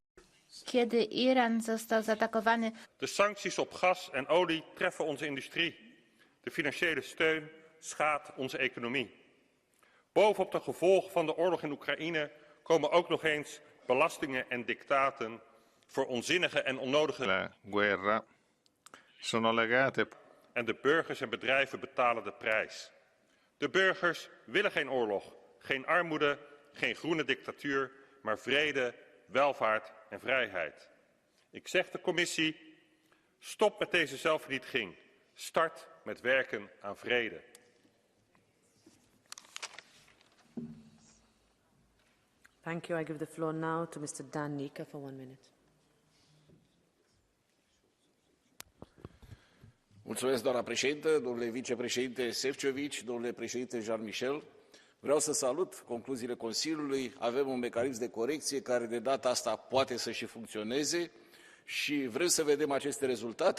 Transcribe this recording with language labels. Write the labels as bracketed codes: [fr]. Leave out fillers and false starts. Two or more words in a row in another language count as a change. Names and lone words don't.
[pl] Kiedy Iran został zaatakowany. [nl] De sancties op gas en olie treffen onze industrie. De financiële steun schaadt onze economie. Bovenop de gevolgen van de oorlog in Oekraïne komen ook nog eens belastingen en dictaten voor onzinnige en onnodige [it] guerra sono legate. [nl] En de burgers en bedrijven betalen de prijs. De burgers willen geen oorlog, geen armoede, geen groene dictatuur, maar vrede, welvaart en vrijheid. Ik zeg de commissie, stop met deze zelfvernietiging. Start met werken aan vrede. [en] Thank you. I give the floor now to Mr. Dan Nica for 1 minute. [ro] Mulțumesc, doamna președintă, domnule vicepreședinte Šefčovič, domnule președinte Jean Michel. Vreau să salut concluziile Consiliului. Avem un mecanism de corecție care de data asta poate să și funcționeze și vrem să vedem aceste rezultate.